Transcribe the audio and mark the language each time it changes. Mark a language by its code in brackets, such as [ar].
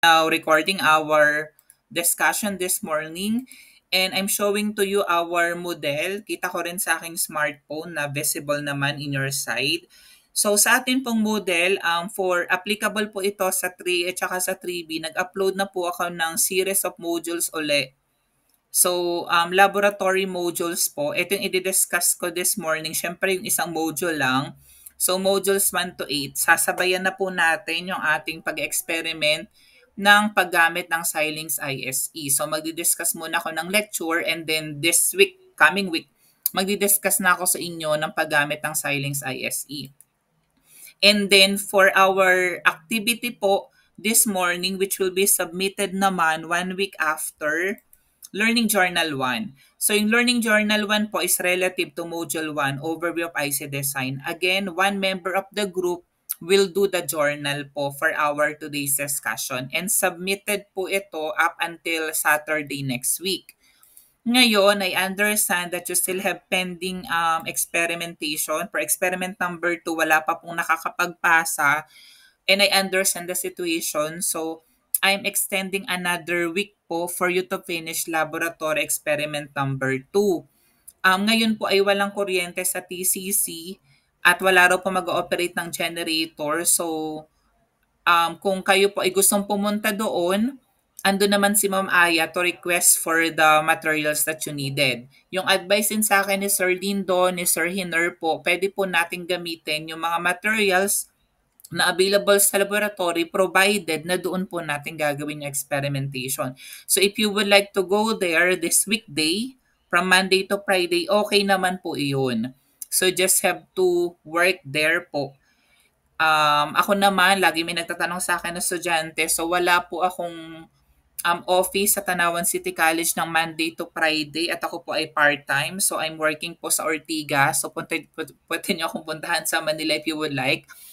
[en] now recording our discussion this morning and I'm showing to you our model. [tl] Kita ko rin sa aking smartphone na visible naman [en] in your side. [tl] So sa atin pong model, for applicable po ito sa 3 at saka sa 3B, nag-upload na po ako ng [en] series of modules [tl] uli. So, laboratory modules po, ito yung i-discuss ko this morning. Siyempre, yung isang module lang. So, modules 1 to 8, sasabayan na po natin yung ating pag-experiment ng paggamit ng Xilinx ISE. So, magdi-discuss muna ako ng [en] lecture and then this week, coming week, [tl] magdi-discuss na ako sa inyo ng paggamit ng Xilinx ISE. [en] And then, for our activity po this morning, which will be submitted naman 1 week after, Learning Journal 1. So yung Learning Journal 1 po is relative to Module 1, Overview of IC Design. Again, one member of the group will do the journal po for our today's discussion. And submitted [tl] po ito [en] up until Saturday next week. Ngayon, I understand that you still have pending experimentation. For experiment number 2, [tl] wala pa pong nakakapagpasa. [en] And I understand the situation. So, I'm extending another week po for you to finish laboratory experiment number 2. [tl] Ngayon po ay walang kuryente sa TCC at wala raw po mag-ooperate ng generator. So, kung kayo po ay gustong pumunta doon, ando naman si Ma'am Aya [en] to request for the materials that you needed. [tl] Yung advice din sa akin ni Sir Lindo, ni Sir Hiner po, pwede po natin gamitin yung mga materials na available sa laboratory provided na doon po natin gagawin yung experimentation. [en] So if you would like to go there this weekday, from Monday to Friday, [tl] okay naman po iyon. [en] So just have to work there po. [tl] Ako naman, lagi may nagtatanong sa akin na estudyante, so wala po akong office sa Tanawan City College ng Monday to Friday at ako po ay part-time. [en] So I'm working [tl] po sa Ortigas. So pwede niyo akong puntahan sa Manila [en] if you would like.